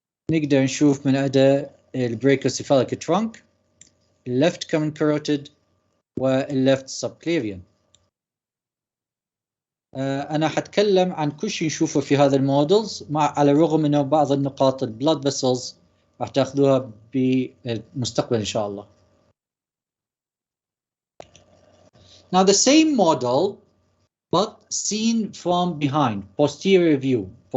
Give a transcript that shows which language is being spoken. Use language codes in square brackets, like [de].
[ar] نقدر نشوف من عدا الbrachiocephalic trunk، [en] left common carotid [ar] والleft subclavian. أنا حتكلم عن كل شيء نشوفه في هذا المودلز، على الرغم أنه بعض النقاط البلاد vessels راح تاخذوها بالمستقبل إن شاء الله. [en] Now the same model but seen from behind, posterior view.